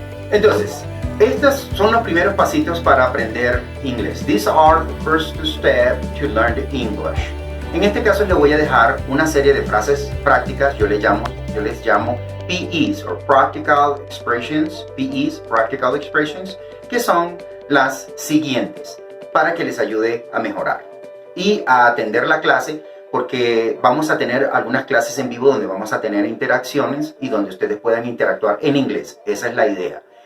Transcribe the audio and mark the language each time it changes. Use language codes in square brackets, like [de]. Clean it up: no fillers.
[es] Entonces, estos son los primeros pasitos para aprender inglés. [en] These are the first steps to learn the English. [es] En este caso les voy a dejar una serie de frases prácticas, yo les llamo PEs, [en] or Practical Expressions, [es] PEs, Practical Expressions, que son las siguientes, para que les ayude a mejorar y a atender la clase, porque vamos a tener algunas clases en vivo donde vamos a tener interacciones y donde ustedes puedan interactuar en inglés. Esa es la idea.